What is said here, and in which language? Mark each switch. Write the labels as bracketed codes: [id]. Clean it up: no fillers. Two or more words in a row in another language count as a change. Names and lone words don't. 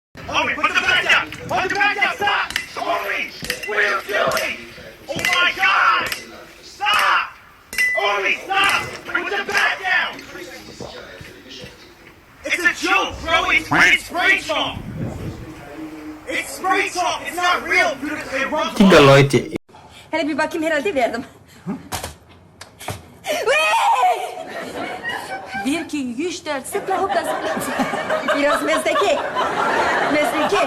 [en] Omi, put the bag down! Put the bag down! Stop! Omi! What are you doing? Oh my god! Stop! Omi, stop! Put the bag down! It's a joke, bro! It's spray talk! It's spray talk! It's not real! It rubs [id] Tinggal [en] off! [id] lo itu. [tr] Hele bir bakayım herhalde verdim. Bir, iki, üç, dört, sıfır, hopla, zıpla. Biraz mezdeki. Mezdeki.